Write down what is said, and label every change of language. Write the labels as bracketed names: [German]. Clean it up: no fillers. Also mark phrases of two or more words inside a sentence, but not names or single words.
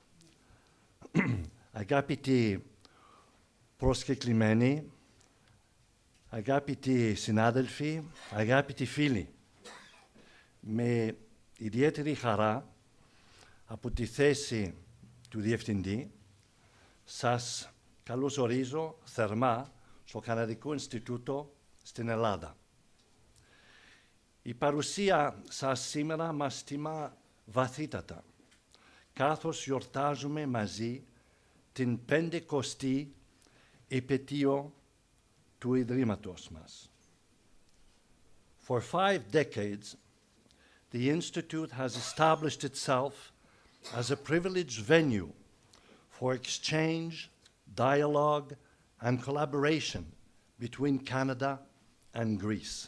[Greek] αγαπητοί προσκεκλημένοι, αγαπητοί συνάδελφοι, αγαπητοί φίλοι, με ιδιαίτερη χαρά από τη θέση του Διευθυντή σας καλωσορίζω θερμά στο Καναδικό Ινστιτούτο στην Ελλάδα. Η παρουσία σας σήμερα μας τιμά βαθύτατα, καθώς γιορτάζουμε μαζί την 50η επετείο του Ιδρύματος μας. [English] For 5 decades, the Institute has established itself as a privileged venue for exchange, dialogue, and collaboration between Canada and Greece.